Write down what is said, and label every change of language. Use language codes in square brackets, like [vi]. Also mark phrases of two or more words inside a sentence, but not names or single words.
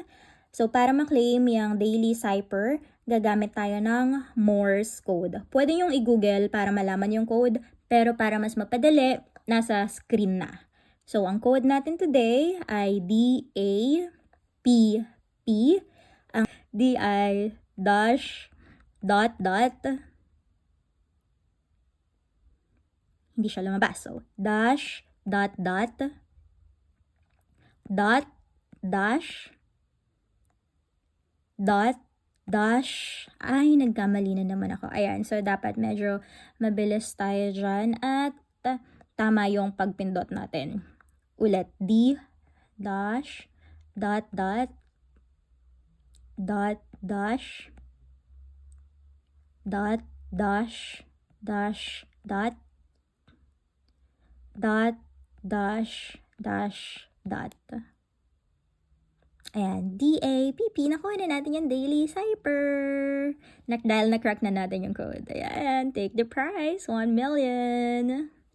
[tl] So para maklaim yung [en] daily Cyper, [tl] gagamit tayo ng [en] Morse code. [tl] Pwede yung i-google para malaman yung code, pero para mas mapadali, nasa screen na. So ang [en] code natin today [tl] ay DAPP. Ang D ay [en] dash dot dot. [tl] Hindi siya lumabas. [en] So dash dot dot dot dash dot dash. [tl] Ay, nagkamali na naman ako. Ayan, so dapat medyo mabilis tayo dyan at tama yung pagpindot natin. Ulit, [en] D dash dot dot dot dash dot dash dash dot dot dash dash dot. [tl] Ayan, DAPP. Nakuha na natin yung [en] daily Cyper. [tl] Dahil na-crack na natin yung code. Ayan, [en] take the prize, 1 million.